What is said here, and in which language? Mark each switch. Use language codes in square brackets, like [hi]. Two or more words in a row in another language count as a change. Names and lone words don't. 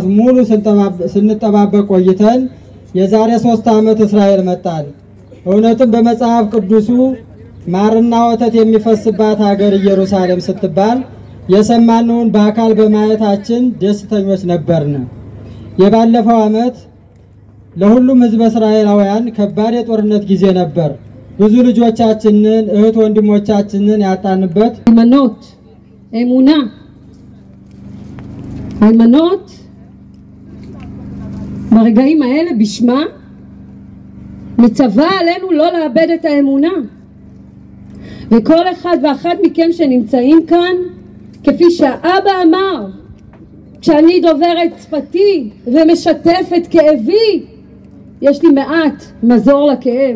[am] ሙሉ ስንጠባበቅ ቆይተን የዛሬ 3 ዓመት እስራኤል መጣን። እውነትም በመጽሐፍ ቅዱሱ ማርና ወተት የሚፈስባት ሀገር ኢየሩሳሌም ስትባል የሰማነውን በአካል በማየታችን ደስተኞች ነበርን። የባለፈው ዓመት ለሁሉም ህዝብ እስራኤላውያን ከባድ የጦርነት ጊዜ ነበር። ብዙ ልጆቻችንን እህት ወንድሞቻችንን ያጣንበት ሃይማኖት ኤሙና ሃይማኖት [he] ברגעים האלה בשמה מצווה עלינו לא לאבד את האמונה. וכל אחד ואחת מכם שנמצאים כאן, כפי שהאבא אמר, כשאני דוברת שפתי ומשתפת כאבי, יש לי מעט מזור לכאב.